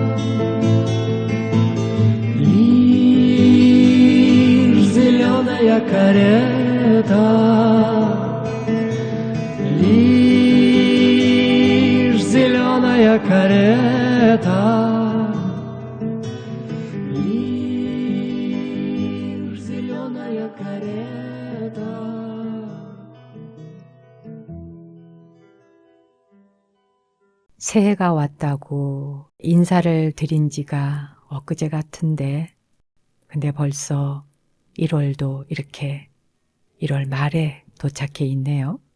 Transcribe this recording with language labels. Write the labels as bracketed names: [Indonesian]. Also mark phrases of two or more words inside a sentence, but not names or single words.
[Russian] Лишь зеленая карета, лишь зеленая карета, лишь зеленая карета. [Korean] 새해가 왔다고 인사를 드린 지가 엊그제 같은데, 근데 벌써 1월도 이렇게 1월 말에 도착해 있네요.